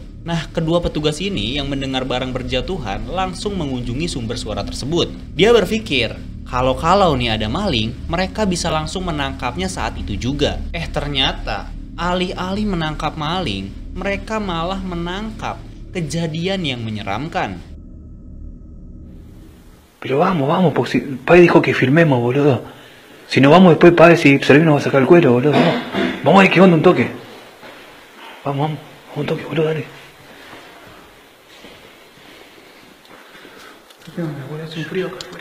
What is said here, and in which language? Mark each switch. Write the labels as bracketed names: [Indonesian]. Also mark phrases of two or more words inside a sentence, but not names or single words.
[Indonesian] Nah, kedua petugas ini yang mendengar barang berjatuhan langsung mengunjungi sumber suara tersebut. Dia berpikir, kalau nih ada maling, mereka bisa langsung menangkapnya saat itu juga. Ternyata alih-alih menangkap maling, mereka malah menangkap kejadian yang menyeramkan. [Spanish] Pero vamos, porque Pai dijo que filmemos, boludo. Si no vamos después, Pai, si Servino nos va a sacar el cuero, boludo. Vamos a ver qué onda un toque. Vamos, un toque, boludo, dale. ¿Qué onda, boludo? Hace un frío acá afuera.